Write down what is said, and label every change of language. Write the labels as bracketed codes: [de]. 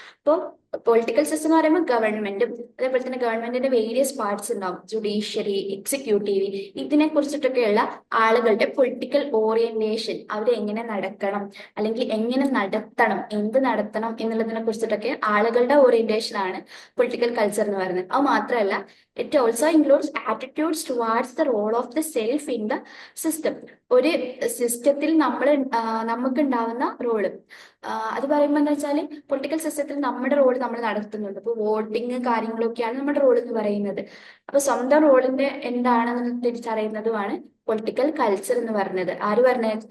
[ml] ഇപ്പോൾ political system എന്ന് പറയുമ്പോൾ ഗവൺമെന്റും അതേപോലെ തന്നെ ഗവൺമെന്റിന്റെ വേരിയസ് പാർട്സ് ഉണ്ടാവും, ജുഡീഷ്യറി, എക്സിക്യൂട്ടീവ്, ഇതിനെ കുറിച്ചിട്ടൊക്കെയുള്ള ആളുകളുടെ പൊളിറ്റിക്കൽ ഓറിയന്റേഷൻ, അവരെ എങ്ങനെ നടക്കണം അല്ലെങ്കിൽ എങ്ങനെ നടത്തണം, എന്ത് നടത്തണം എന്നുള്ളതിനെ കുറിച്ചിട്ടൊക്കെ ആളുകളുടെ ഓറിയന്റേഷൻ ആണ് പൊളിറ്റിക്കൽ കൾച്ചർ എന്ന് പറയുന്നത്. അത് മാത്രമല്ല, [en] it also includes attitudes towards the role of the self in the system. [ml] ഒരു സിസ്റ്റത്തിൽ നമുക്ക് ഉണ്ടാവുന്ന റോള്, അത് പറയുമ്പോൾ എന്താ വെച്ചാൽ പൊളിറ്റിക്കൽ സിസ്റ്റത്തിൽ നമ്മുടെ റോൾ നമ്മൾ നടത്തുന്നുണ്ട്. ഇപ്പൊ വോട്ടിങ് കാര്യങ്ങളൊക്കെയാണ് നമ്മുടെ റോൾ എന്ന് പറയുന്നത്. അപ്പൊ സ്വന്തം റോളിന്റെ എന്താണെന്ന് തിരിച്ചറിയുന്നതുമാണ് പൊളിറ്റിക്കൽ കൾച്ചർ എന്ന് പറഞ്ഞത്. ആര് പറഞ്ഞത്?